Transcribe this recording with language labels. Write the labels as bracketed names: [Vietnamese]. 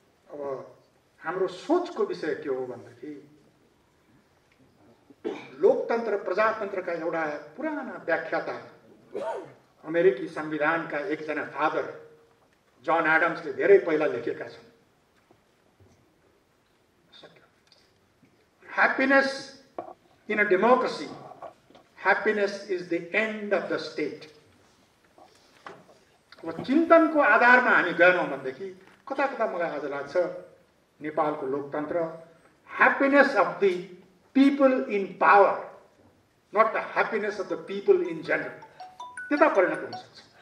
[Nepali] अब हाम्रो सोचको विषय के हो भन्दाखेरि लोकतन्त्र प्रजातन्त्रका एउटा पुराना व्याख्याता अमेरिकी संविधानका एकजना फादर जन एडम्सले धेरै पहिला लेखेका छन्। [English] Happiness in a democracy, happiness is the end of the state. [Nepali] अब चिन्तनको आधारमा हामी गएनौँ भनेदेखि कता कता मलाई आज लाग्छ नेपालको लोकतन्त्र [English] happiness of the people in power, not the happiness of the people in general, [Nepali] त्यता परिणत हुन सक्छ।